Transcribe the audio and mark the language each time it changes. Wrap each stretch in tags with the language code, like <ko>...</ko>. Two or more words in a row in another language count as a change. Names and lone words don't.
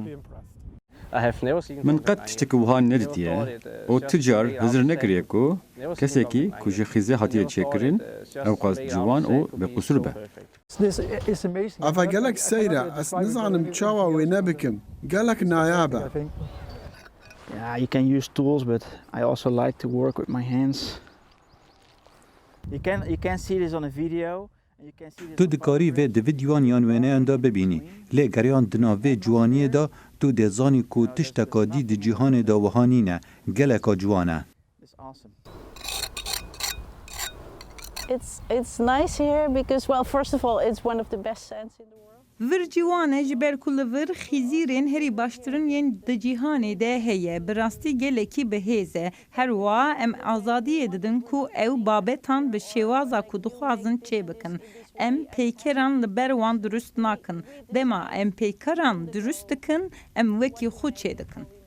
<ku>Min qet tiştekî wiha nedîtiye û ti car hizir nekiriye ku kesekî ku ji xîzê hatiye çêkirin ew qas ciwan û bequsur be. Ava gelek seyre ez nizanim çawa wê nebikim. Gelek nayabe.</ku> <en>Yeah, you can use tools, but I also like to work with my hands. You can see this on a video.</en> <ku>Tu dikarî vê di vîdyoan yan wêneyan da bibînî. Lê geriyan di nav vê ciwaniyê da tu dê zanî ku tişteka dî di cîhanê da wiha nîne. Geleka ciwan e.</ku> <en>It's nice here because, well, first of all, it's one of the best sands in the world.</en> <ku>Vir ciwane ji ber ku li vir xîzîrên herî baştirin yên di cîhanê de heye. Bi rastî gelekî bihêz e. Her wiha em azadiyê didin ku ew babetan bi şêwaza ku dixwazin çêbikin. Em peykeran li ber wan durust nakin. Dema em peykeran durust dikin, em wekî xwe çêdikin.</ku>